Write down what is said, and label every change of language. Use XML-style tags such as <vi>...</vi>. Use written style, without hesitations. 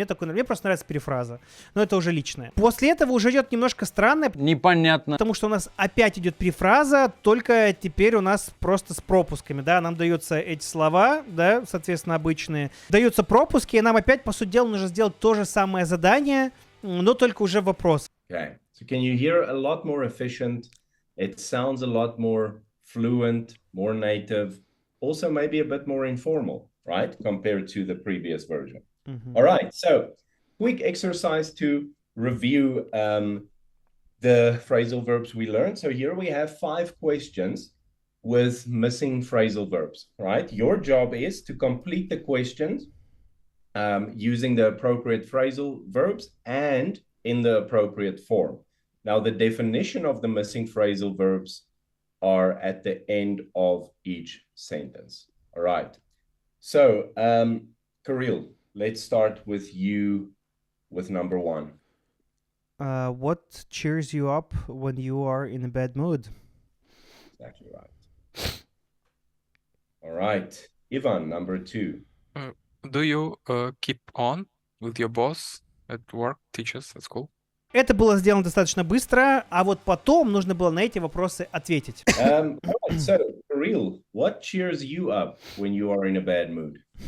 <ru>Мне просто нравится перефраза. Но это уже личное. После этого уже идет немножко странное. Непонятно. Потому что у нас опять идет перефраза, только теперь у нас просто с пропусками, да. Нам даются эти слова, да, соответственно, обычные. Даются пропуски, и нам опять, по сути дела, нужно сделать то же самое задание, но только уже вопрос.</ru> <en>Okay, so can you hear a lot more efficient? It sounds a lot more fluent, more native, also maybe a bit more informal. right? Compared to the previous version. Мгм. All right, so quick exercise to review the phrasal verbs we learned. So here we have 5 questions with missing phrasal verbs, right? Your job is to complete the questions using the appropriate phrasal verbs and in the appropriate form. Now, the definition of the missing phrasal verbs are at the end of each sentence. All right. So, Kirill, let's start with you with number 1. What cheers you up when you are in a bad mood? Exactly right. All right. Ivan, number 2. Do you keep on with your boss at work, teachers at school?</en> <ru>Это было сделано достаточно быстро, а вот потом нужно было на эти вопросы ответить.</ru> <en>All right. So, Kirill, what cheers you up when you are in a bad mood?</en>